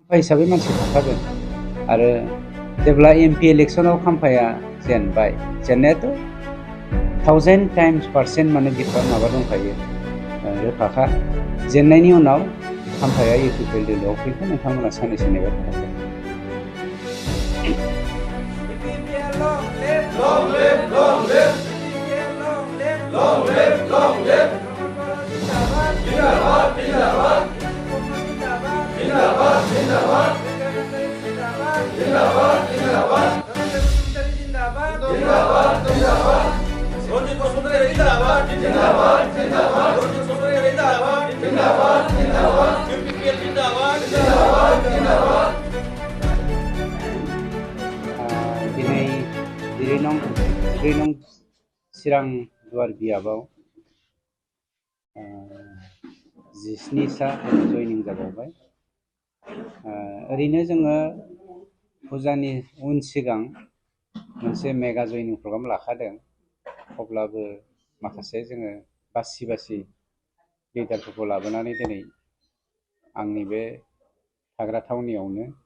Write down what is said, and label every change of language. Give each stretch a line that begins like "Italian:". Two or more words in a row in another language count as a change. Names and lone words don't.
Bodo: हिसाबै मानसि थाखागोन आरो जेब्ला एमपि इलेक्सनाव खाम्फाया जेनबाय जेननायाथ' 1000 टाइम्स% माने बिफा माबा दंखायो रोखाखा जेननायनि उनाव खाम्फाया UPPL दोलोआव फैगोन नोंथांमोना साननैसो नेबाय थानांगोन
English: Long live, long live. Long live, long live.
Hindi: ज़िंदाबाद, ज़िंदाबाद। ज़िंदाबाद, ज़िंदाबाद. ज़िंदाबाद, ज़िंदाबाद. ज़िंदाबाद, ज़िंदाबाद. Rojit Supporter ज़िंदाबाद, ज़िंदाबाद, ज़िंदाबाद. Rojit Supporter ज़िंदाबाद, ज़िंदाबाद, ज़िंदाबाद. UPPL ज़िंदाबाद, ज़िंदाबाद, ज़िंदाबाद.
Bodo: दिनै नं चिरां दुवार बियाबाव 17 सा जयनिं जाबावबाय ओरैनो जोङो फुजानि उन सिगां मोनसे मेगा जयनिं प्रग्राम लाखादों अब्लाबो माखासे जोङो बासि लिडारफोरखौ लाबोनानै दिनै आंनि बे थाग्रा थावनियावनो